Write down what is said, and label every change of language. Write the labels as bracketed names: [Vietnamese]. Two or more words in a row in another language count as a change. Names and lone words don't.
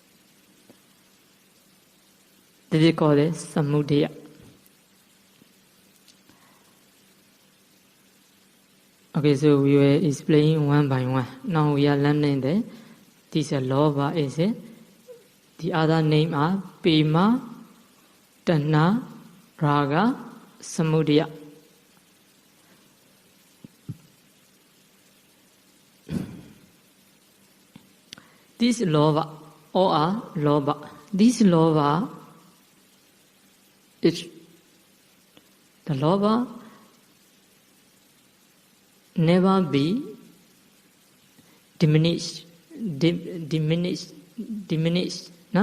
[English] This is called samudaya. Okay, so we will explain one by one. Now we are learning that this lobha is the other name are [Pali] pema, tanha, raga, samudaya. [English] This lobha, all are lobha. This lobha is the lobha never be diminished, no?